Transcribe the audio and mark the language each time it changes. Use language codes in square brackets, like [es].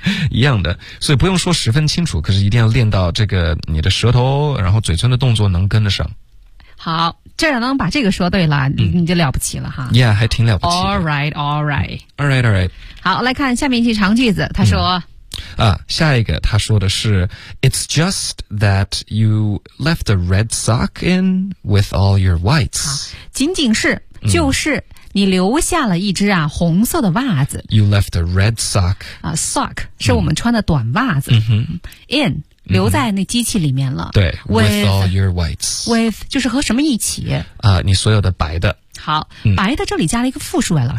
[zh] 一样的，所以不用说十分清楚，可是一定要练到这个你的舌头然后嘴唇的动作能跟得上。好，这样能把这个说对了、嗯、你就了不起了哈。 Yeah, 还挺了不起的。 [en] Alright, alright. Alright, alright. [zh] 好，来看下面一句长句子，他说、嗯。 [en] 啊，下一个他说的是 It's just that you left the red sock in with all your whites. [zh] 仅仅是就是。嗯，你留下了一只啊红色的袜子。 [en] You left a red sock. [zh] 啊 ,sock 是我们穿的短袜子。嗯、 in, 留在那机器里面了。 [en] 对 ,with all your whites. [zh] With, 就是和什么一起啊，你所有的白的。好、嗯、白的这里加了一个复数啊，老师。